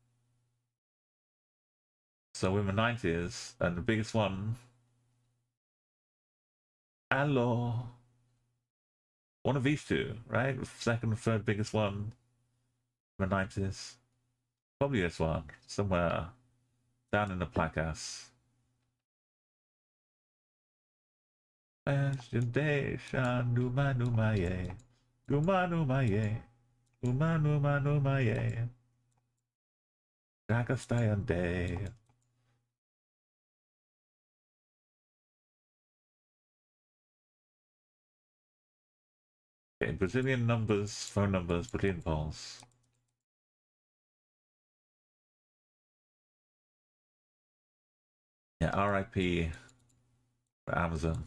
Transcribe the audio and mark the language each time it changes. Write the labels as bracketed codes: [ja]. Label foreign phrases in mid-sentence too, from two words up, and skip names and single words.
[en] So we're in the 90s, and the biggest one. Hello. One of these two, right? Second and third biggest one in the 90s. Probably this one. Somewhere down in the placas. [ro] Numa numa ye. Numa numa ye. Numa numa numa ye. Dragastayan day. [en] Okay, Brazilian numbers, phone numbers, Brazilian polls. Yeah, RIP for Amazon.